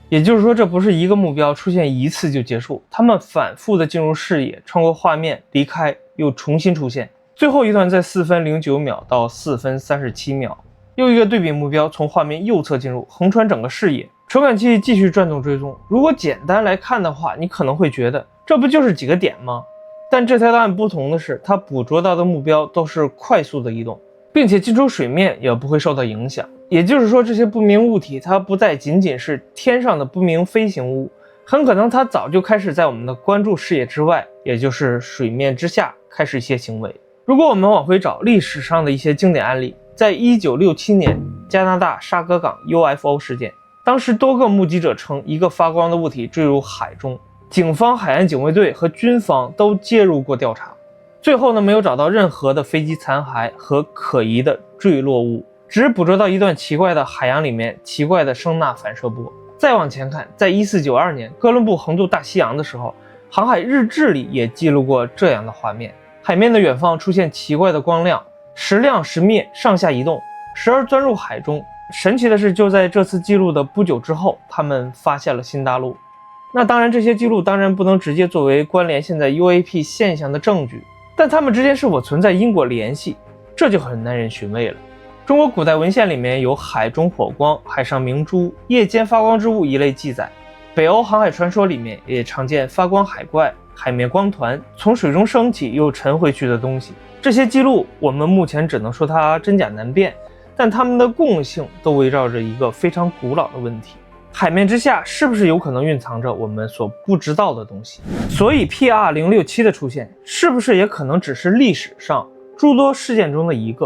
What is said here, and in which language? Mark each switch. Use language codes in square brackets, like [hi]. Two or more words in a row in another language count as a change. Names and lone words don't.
[zh] 也就是說，這不是一個目標出現一次就結束，它們反复的進入視野，穿過畫面，離開，又重新出現。最後一段在4分09秒到4分37秒，又一個对比目標從畫面右側進入，橫穿整個視野，傳感器繼續轉動追蹤。如果簡單來看的話，你可能會覺得這不就是幾個點嗎？但這條檔案不同的是，它捕捉到的目標都是快速的移動，並且进出水面也不會受到影響。也就是說，這些不明物體它不再僅僅是天上的不明飛行物，很可能它早就開始在我們的關注視野之外，也就是水面之下開始一些行為。如果我們往回找歷史上的一些經典案例，在1967年加拿大沙格港 UFO 事件，當時多個目擊者稱一個發光的物體墜入海中，警方、海岸警衛隊和軍方都介入過調查，最後呢，沒有找到任何的飛机殘骸和可疑的墜落物，只捕捉到一段奇怪的海洋裡面奇怪的声呐反射波。再往前看，在1492年哥伦布橫渡大西洋的时候，航海日志裡也記錄過這樣的畫面，海面的遠方出現奇怪的光亮，時亮時滅，上下移動，时而鑽入海中。神奇的是，就在这次記錄的不久之後，他們發現了新大陸。那當然，這些記錄當然不能直接作為關聯現在 UAP 現象的證據，但它們之間是否存在因果聯繫，這就很耐人尋味了。中國古代文獻裡面有海中火光、海上明珠、夜間發光之物一類記載，北歐航海傳說裡面也常見發光海怪、海面光團、從水中升起又沉回去的東西。這些記錄我們目前只能說它真假難辨，但它們的共性都圍繞着一個非常古老的問題：海面之下是不是有可能蘊藏着我們所不知道的東西？所以 PR067 的出現是不是也可能只是歷史上諸多事件中的一個？